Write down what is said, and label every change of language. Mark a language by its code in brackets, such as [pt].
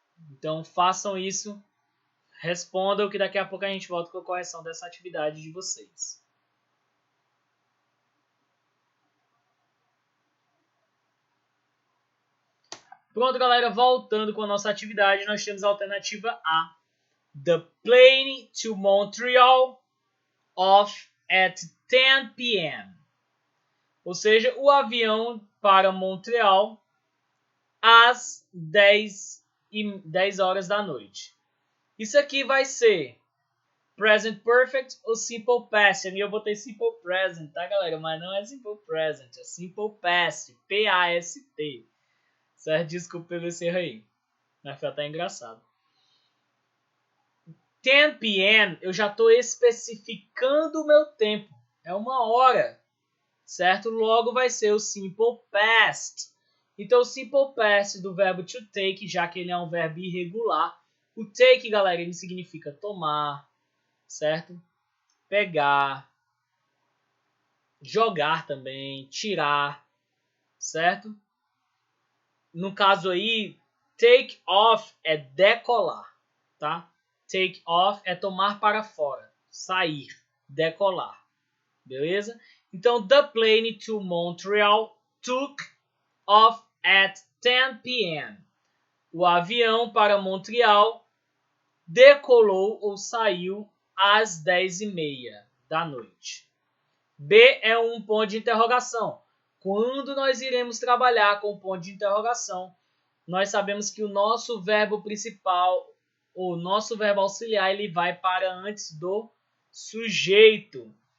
[pt] Então, façam isso. Respondam que daqui a pouco a gente volta com a correção dessa atividade de vocês. Pronto, galera, voltando com a nossa atividade, nós temos a alternativa A. [en] The plane to Montreal off at 10 p.m. [pt] Ou seja, o avião para Montreal às 10 horas da noite. Isso aqui vai ser Present Perfect ou Simple Past. E eu botei Simple Present, tá, galera? Mas não é Simple Present, é Simple Past. P-A-S-T. Certo? Desculpa pelo esse erro aí. Mas foi até engraçado. 10 p.m. eu já estou especificando o meu tempo. É 1 hora. Certo? Logo vai ser o Simple Past. Então, o Simple Past do verbo to take, já que ele é um verbo irregular. O take, galera, ele significa tomar, certo? Pegar, jogar também, tirar, certo? No caso aí, take off é decolar, tá? Take off é tomar para fora, sair, decolar, beleza? [en] Então, the plane to Montreal took off at 10 p.m. [pt] O avião para Montreal decolou ou saiu às 10h30 da noite. B é um ponto de interrogação. Quando nós iremos trabalhar com ponto de interrogação, nós sabemos que o nosso verbo principal, o nosso verbo auxiliar, ele vai para antes do sujeito.